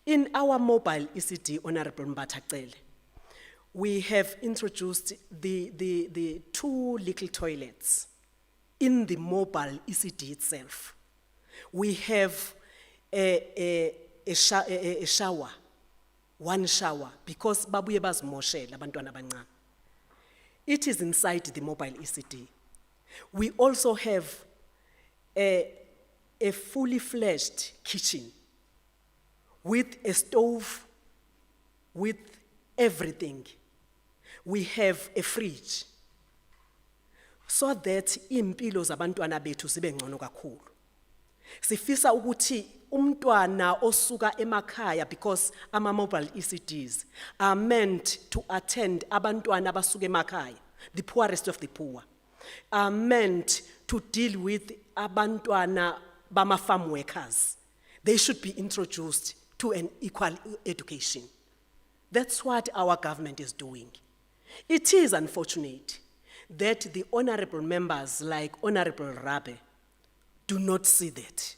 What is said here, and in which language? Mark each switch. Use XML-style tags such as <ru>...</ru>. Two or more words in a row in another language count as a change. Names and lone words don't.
<en>In our mobile ECD, Honorable Mbatacele, we have introduced the 2 little toilets in the mobile ECD itself. We have a shower, 1 shower, because</en> <zu>babuye bazimoshela abantwana abancane.</zu> <en>It is inside the mobile ECD. We also have a fully fledged kitchen with a stove, with everything. We have a fridge, so that</en> <zu>impilo zabantwana bethu zibe ngcono kakhulu. Sifisa ukuthi umntwana osuka emakhaya, because ama</zu> <en>mobile ECDs are meant to attend</en> <zu>abantwana abasuka emakhaya,</zu> <en>the poorest of the poor, are meant to deal with</en> <zu>abantwana bama</zu> <en>farm workers. They should be introduced to an equal education. That's what our government is doing. It is unfortunate that the honorable members like Honorable Rabe do not see that.</en>